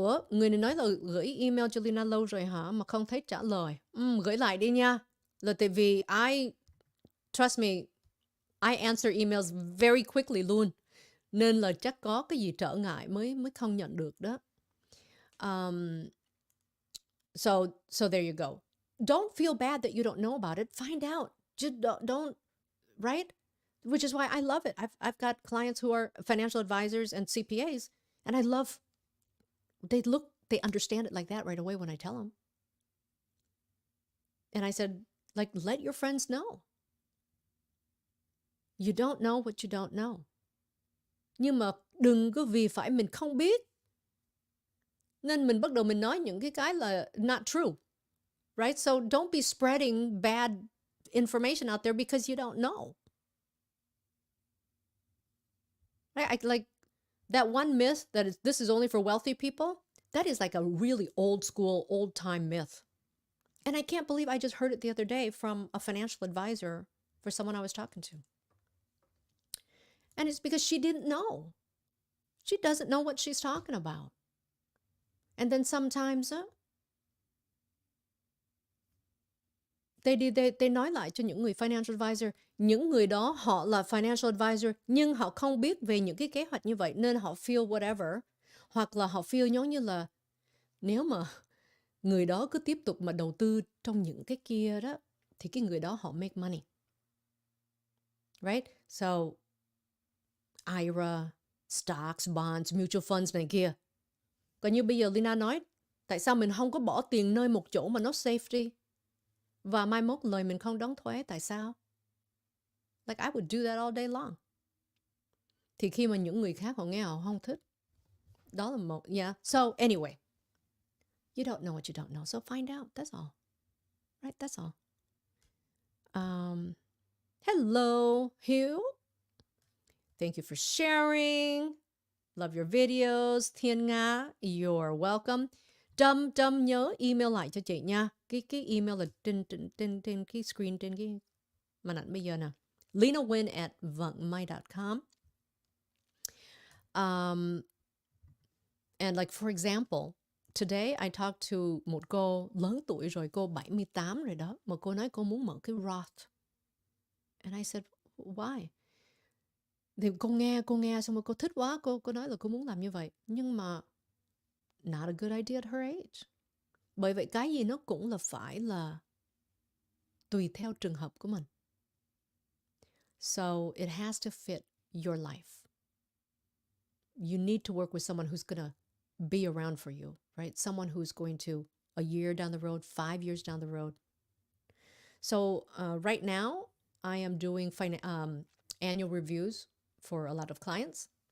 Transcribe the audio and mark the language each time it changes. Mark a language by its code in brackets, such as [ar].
[vi] Người này nói là gửi email cho Leyna lâu rồi hả? Mà không thấy trả lời. Gửi lại đi nha. Là tại vì [en] trust me, I answer emails very quickly [vi] luôn. Nên là chắc có cái gì trở ngại mới không nhận được đó. [en] So there you go. Don't feel bad that you don't know about it. Find out. Just don't, right? Which is why I love it. I've got clients who are financial advisors and CPAs, and I love, they understand it like that right away when I tell them. And I said, like, let your friends know. You don't know what you don't know. [vi] Nhưng mà đừng có vì phải mình không biết nên mình bắt đầu mình nói những cái là [en] not true. Right? So don't be spreading bad information out there because you don't know. Right? Like that one myth that this is only for wealthy people, that is like a really old school, old time myth. And I can't believe I just heard it the other day from a financial advisor for someone I was talking to. And it's because she didn't know. She doesn't know what she's talking about. And then sometimes they [vi] nói lại cho những người financial advisor, những người đó họ là financial advisor nhưng họ không biết về những cái kế hoạch như vậy nên họ [en] feel whatever, [vi] hoặc là họ feel giống như là nếu mà người đó cứ tiếp tục mà đầu tư trong những cái kia đó thì cái người đó họ [en] make money. Right? So IRA, stocks, bonds, mutual funds [vi] này kia. Còn như bây giờ Leyna nói, tại sao mình không có bỏ tiền nơi một chỗ mà nó safe đi? Và mai mốt lời mình không đóng thuế, tại sao? [en] Like I would do that all day long. [vi] Thì khi mà những người khác họ nghe họ không thích. Đó là một, [en] yeah. So anyway, you don't know what you don't know, so find out, that's all. Right, that's all. Hello, Hugh. Thank you for sharing. Love your videos. Thiên Nga, you're welcome. [vi] Trâm nhớ email lại cho chị nha. Cái email là trên cái screen, trên cái màn ảnh bây giờ nè. [en] LeynaWin@vangmai.com. And like for example, today I talked to [vi] một cô lớn tuổi rồi, cô 78 rồi đó, mà cô nói cô muốn mở cái Roth. [en] And I said, why? [vi] Thì cô nghe xong rồi cô thích quá, cô nói là cô muốn làm như vậy. Nhưng mà [en] not a good idea at her age. [vi] Bởi vậy cái gì nó cũng là phải là tùy theo trường hợp của mình. [en] So it has to fit your life. You need to work with someone who's going to be around for you, right? Someone who's going to a year down the road, 5 years down the road. So right now, I am doing annual reviews for a lot of clients.